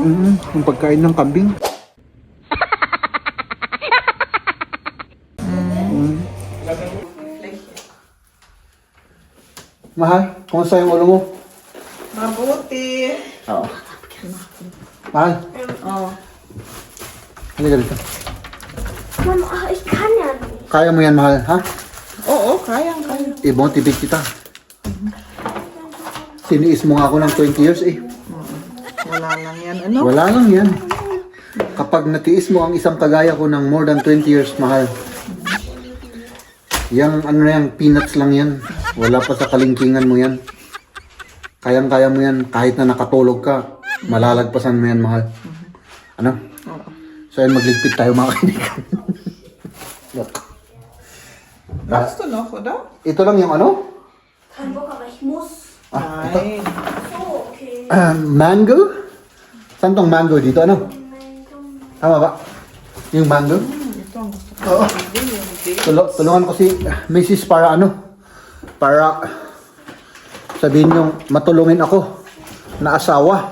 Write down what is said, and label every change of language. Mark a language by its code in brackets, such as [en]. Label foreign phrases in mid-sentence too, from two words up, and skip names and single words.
[tl] Yung pagkain ng kambing. Mahal, kumusta yung ulo mo? Mabuti. Oo. Mahal, Oh. halika dito. Mama, [de] ich kann ja nicht. [tl] Kaya mo yan, mahal, ha? Oo, kayang. I-motivate kita. Siniis mo nga ako ng 20 years eh. Wala lang yan, ano? Wala lang yan. Kapag natiis mo ang isang kagaya ko ng [en] more than 20 years, [tl] mahal. Yang ano na yan, peanuts lang yan. Wala pa sa kalingkingan mo yan. Kayang-kaya mo yan kahit na nakatulog ka. Malalagpasan mo yan, mahal. Ano? So yan, magligpit tayo, mga kaibigan. Look. Gusto no ko daw? Ito lang yung ano? [de] Kein Bock, aber ich muss. [tl] Ay. So, okay. Mango? Saan tong mango dito? Ano? Tama ba? Yung mango? Oo. Tulungan ko si Mrs. para ano? Para sabihin yung matulungin ako na asawa.